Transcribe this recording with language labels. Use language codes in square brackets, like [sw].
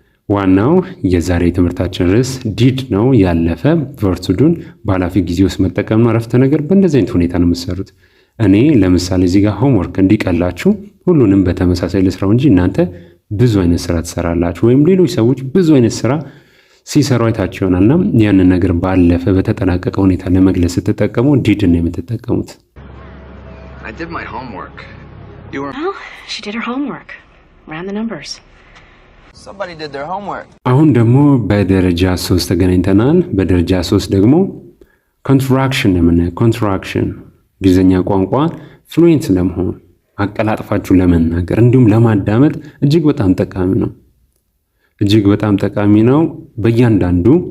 [am] ዋናው የዛሬ ትምህርታችን ርዕስ ዲድ ነው። ያለፈ ቨርብ ቱ ዱን በኃላፊ ጊዜ ውስጥ መጠቀም ነው። አረፍተ ነገር በእንደዚህ አይነት ሁኔታ ነው የምትሰሩት። እኔ ለምሳሌ እዚህ ጋር ሆምወርክ እንዲቀላችሁ ሁሉንም በተመሳሳይ ልስራው እንጂ እናንተ ብዙ አይነት ስራ ትሰራላችሁ፣ ወይም ሌሎች ሰዎች ብዙ አይነት ስራ ሲሰሩ አይታችሁ ይሆናልና ያንን ነገር ባለፈ በተጠናቀቀ ሁኔታ ለመግለጽ ስትጠቀሙ ዲድ ነው የምትጠቀሙት። [en] I did my homework. Well, she did her homework. Ran the numbers. Somebody did their homework. [am] አሁን ደግሞ በደረጃ 3 ተገናኝተናል። በደረጃ 3 ደግሞ ኮንትራክሽን ነው የምናየው። ኮንትራክሽን እንግሊዝኛ ቋንቋ ፍሉዌንት ለመሆን አቀላጥፋችሁ ለመናገር እንዲሁም ለማዳመጥ እጅግ በጣም ጠቃሚ ነው። እጅግ በጣም ጠቃሚ ነው። በእያንዳንዱ